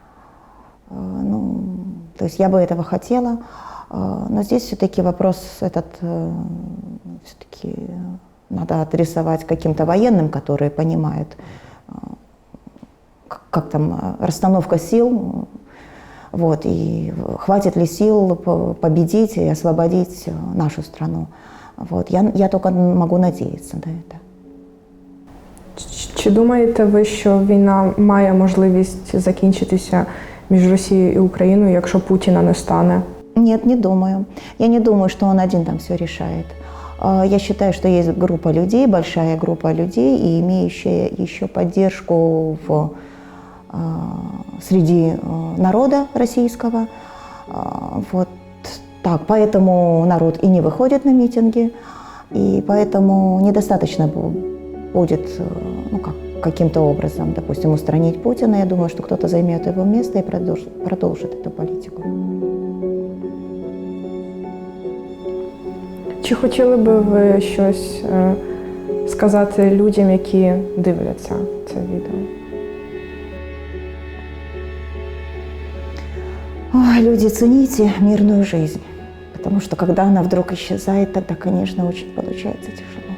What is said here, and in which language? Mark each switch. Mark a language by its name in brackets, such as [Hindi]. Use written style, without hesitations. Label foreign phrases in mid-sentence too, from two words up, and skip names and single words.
[Russian] То есть я бы этого хотела, но здесь все-таки вопрос этот все-таки надо адресовать каким-то военным, которые понимают, как там расстановка сил, вот, и хватит ли сил победить и освободить нашу страну. Вот, я только могу надеяться на это. [Ukrainian] Чи думаєте ви, що війна має можливість закінчитися між Росією і Україною, якщо Путіна не стане? [Russian] Нет, не думаю. Я не думаю, что он один там все решает. Я считаю, что есть группа людей, большая группа людей, и имеющая еще поддержку среди народа российского. Вот так. Поэтому народ и не выходит на митинги, и поэтому недостаточно будет каким-то образом, допустим, устранить Путина. Я думаю, что кто-то займет его место и продолжит эту политику. [Ukrainian] Чи хотіли би ви щось сказати людям, які дивляться це відео? [Russian] Ой, люди, цените мирную жизнь, потому что когда она вдруг исчезает, тогда, конечно, очень получается тяжело.